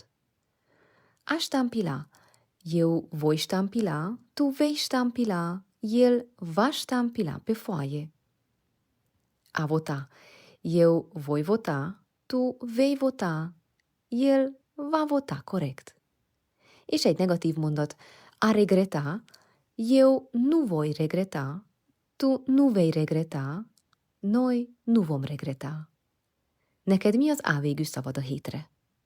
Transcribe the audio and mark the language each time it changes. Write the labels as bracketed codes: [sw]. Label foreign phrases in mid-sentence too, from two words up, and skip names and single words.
[ro] A ștampila. Eu voi ștampila, tu vei ștampila, el va ștampila pe foaie. A vota. Eu voi vota, tu vei vota, el va vota corect. [hu] És egy negatív mondat. [ro] A regreta. Eu nu voi regreta, tu nu vei regreta, noi nu vom regreta. [hu] Neked mi az A végű szavad a hétre?